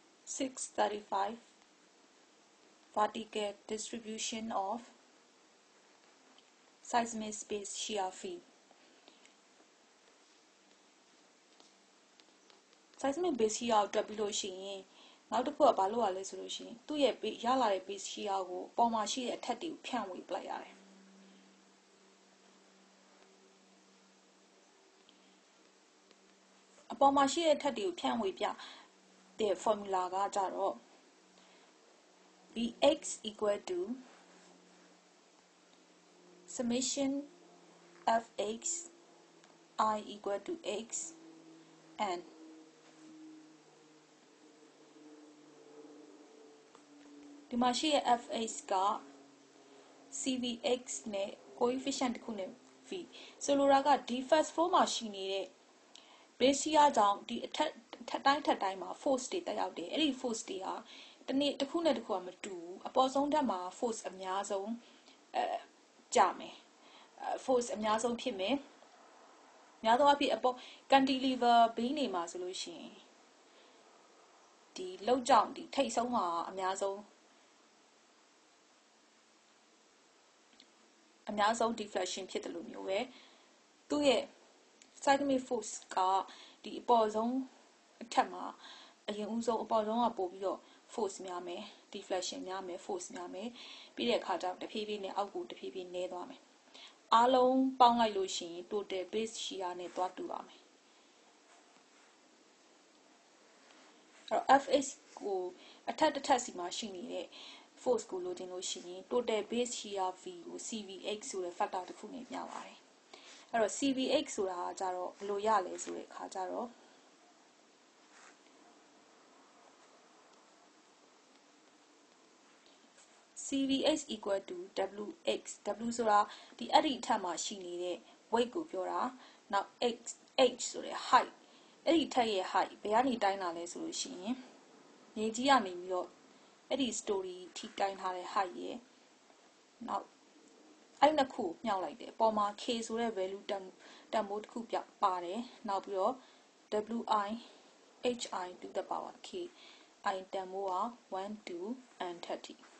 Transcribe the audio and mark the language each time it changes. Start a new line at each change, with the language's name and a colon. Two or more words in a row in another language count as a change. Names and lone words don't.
English: 635 vertical distribution of seismic space shear field. Seismic base shear
Burmese: အတွက်ပြီးလို့ရှိရင်နောက်တစ်ခုကဘာလို့ ရလဲဆိုလို့ရှိရင်သူ့ရဲ့ရလာတဲ့
English: base shear
Burmese: ကိုပေါ်မှာရှိတဲ့အထက်တွေကိုဖြန့်ဝေပလိုက်ရတယ်အပေါ်မှာရှိတဲ့အထက်တွေကိုဖြန့်ဝေပြတဲ့ formula ကကြတော့
English: Vx equal to summation fx I equal to x and
Burmese: ဒီမှာရှိတဲ့ fx က cvx နဲ့ coefficient တစ်ခုနဲ့ v ဆို လိုတာကဒီ
English: first floor
Burmese: မှာရှိနေတဲ့
English: base shear
Burmese: ကြောင့်ဒီအထက်တိုင်းမှာ force တွေတက်ရောက်တယ်အဲ့ဒီ force တွေဟာတစ်ခုနဲ့တစ်ခုကမတူဘူးအပေါ်ဆုံးဓာတ်မှာ force အများဆုံးကြမယ် force အများဆုံးဖြစ်မယ်များသောအားဖြင့်အပေါ်
English: cantilever beam
Burmese: တွေမှာဆိုလို့ရှိရင်ဒီလောက်ကြောင့်ဒီထိပ်ဆုံးမှာအများ ဆုံး deflection ဖြစ်တယ်လို့မျိုးပဲသူ့ရဲ့
English: seismic force
Burmese: ကဒီအပေါ်ဆုံးအထက်မှာအရင်ဦးဆုံးအပေါ်ဆုံးကပို့ပြီးတော့ force များမယ် deflection များမယ် force များမယ်ပြီးတဲ့အခါကျတော့တဖြည်းဖြည်းနဲ့အောက်ကိုတဖြည်းဖြည်းနည်းသွားမယ်အားလုံးပေါင်းလိုက်လို့ရှိရင်
English: total base shear
Burmese: နဲ့သွားတူပါမယ် အဲ့တော့ fx ကိုအထက်တစ်ထပ်စီမှာရှိနေတဲ့ force ကိုလိုချင်လို့ရှိရင်
English: total base shear
Burmese: v ကို cvx ဆိုတဲ့ factor တစ်ခုနဲ့မျှပါတယ်အဲ့တော့ cvx ဆိုတာကကြတော့ဘယ်လိုရလဲဆိုတဲ့အခါကျတော့
English: cvx equal to wx w
Burmese: ဆိုတာဒီအဲ့ဒီအထက်မှာရှိနေတဲ့ weight ကိုပြောတာနောက် h ဆို တဲ့ height အဲ့ဒီထက်ရဲ့ height ဘယ်ကနေတိုင်းလာလဲဆိုလို့ရှိရင်မြေကြီးကနေပြီးတော့အဲ့ဒီ story ထိတိုင်းထားတဲ့ height ရဲ့နောက်အဲ့နှစ်ခုမြှောက်လိုက်တယ်အပေါ်မှာ k ဆိုတဲ့ value တန်ဖိုးတစ်ခုပါတယ်နောက်ပြီးတော့
English: wi hi to the power k I
Burmese: တန်ဖိုးက1 2 and 30